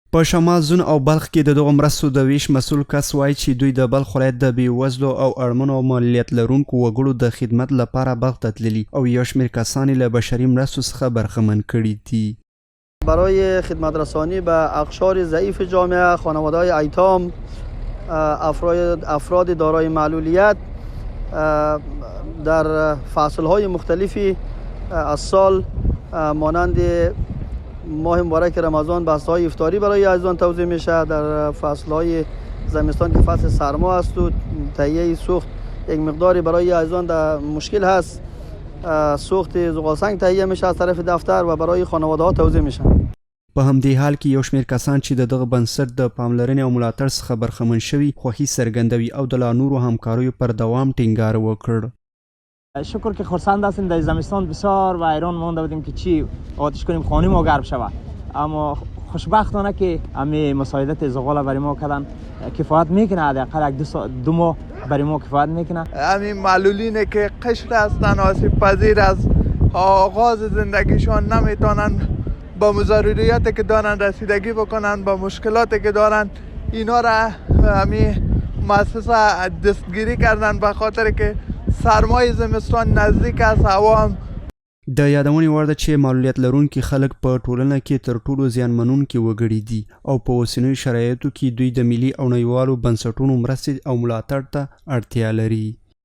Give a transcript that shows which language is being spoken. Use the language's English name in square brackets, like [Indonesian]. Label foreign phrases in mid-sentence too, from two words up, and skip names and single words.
[Pashto] په شمال زون او بلخ کې د دغو مرستو د ویش مسؤل کس وایي چې دوی د بلخ ولایت د بېوزلو او اړمنو او معلولیت لرونکو وګړو د خدمت لپاره بلخ ته تللي او یو شمېر کسان له بشري مرستو څخه برخمن کړي دي. [Persian] برای خدمت رسانی به اقشار ضعیف جامعه، خانواده‌های ایتام، افراد دارای معلولیت در فصل‌های مختلفی از سال مانند ماه مبارک رمضان بسته‌های افطاری برای عزیزان توزیع میشه. در فصل‌های زمستان که فصل سرما است و تهیه سوخت یک مقداری برای عزیزان در مشکل هست، سوخت زغالسنگ تهیه میشه از طرف دفتر و برای خانواده‌ها توزیع میشه. [Pashto] په همدې حال کې یو شمېر کسان چې د دغه بنسټ د پاملرنې او ملاتړ څخه برخمن شوي خوښي څرګندوي او د لا نورو همکاریو پر دوام ټینګار وکړ. [Persian] شکر که خرسند هستیم. در زمستان بسیار و حیران مانده بودیم که چی آتش کنیم خانه ما گرم شود، اما خوشبختانه که همه مساعدت زغال برای ما کردن کفایت میکنه، حداقل دو ماه برای ما کفایت میکنه. همین معلولینه که قشر هستن، آسیب پذیر از آغاز زندگیشان نمیتونن با ضروریاتی که دارن رسیدگی بکنن، با مشکلاتی که دارن اینا را همین مؤسسه دستگیری کردن به خاطر که سرمای زمستان نزدیک است. هوا هم [Pashto] د یادونې وړ ده چې معلولیت لرونکي خلک په ټولنه کې تر ټولو زیانمنونکي وګړي دي او په اوسنیو شرایطو کې دوی د ملي او نړیوالو بنسټونو مرستې او ملاتړ ته اړتیا لري.